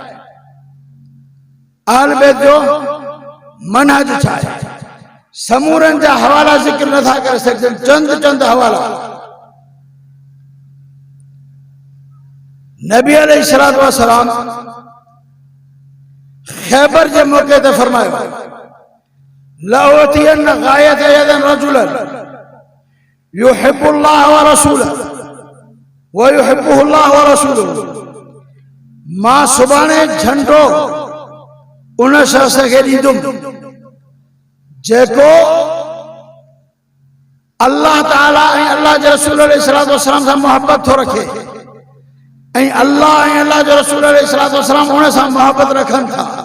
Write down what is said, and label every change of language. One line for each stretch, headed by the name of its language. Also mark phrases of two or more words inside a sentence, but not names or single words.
Sindhi: अहल बैत जो मनहज छा आहे? समूरनि जा हवाला ज़िक्र नथा करे सघजनि, चंद हवाला। नबी अलैहिस्सलाम खैबर के मौके ते फरमायो
Arabic: لأعطين الراية غدا رجلا يحب الله و رسوله و يحبه الله و رسوله.
Sindhi: मां सुभाणे झंडो उन शख्स खे ॾींदुमि जेको अल्लाह ताला ऐं अल्लाह जे रसूल अलैहिस्सलाम सां मोहब्बत थो रखे ऐं अल्लाह ऐं अल्लाह जे रसूल अलैहिस्सलाम उन सां मोहब्बत रखनि था।